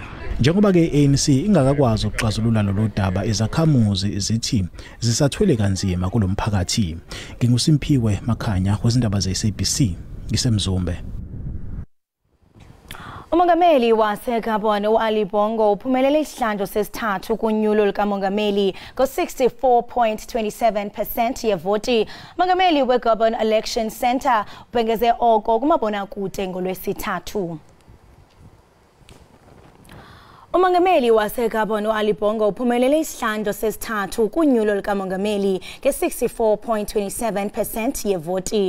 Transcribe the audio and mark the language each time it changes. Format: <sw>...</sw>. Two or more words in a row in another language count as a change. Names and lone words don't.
<zu>Njengoba ke ANC ingakakwazi ukuxazulula lolu daba izakhamuzi zithi zisathwele kanzima kulomphakathi. NginguSimphiwe Makhanya wezindaba zeSABC ngisemzumbe.</zu> <xh>Umongameli waseGabon uAli Bongo uphumelele isihlandlo sesithathu kunyulo likamongameli ngo-64.27% yevoti. Umongameli weGabon Election Center ubhengeze oko kumabonakude ngolwesithathu. Umongameli waseGabon uAli Bongo uphumelele isihlandlo sesithathu kunyulo likamongameli nge-64.27% yevoti.</xh>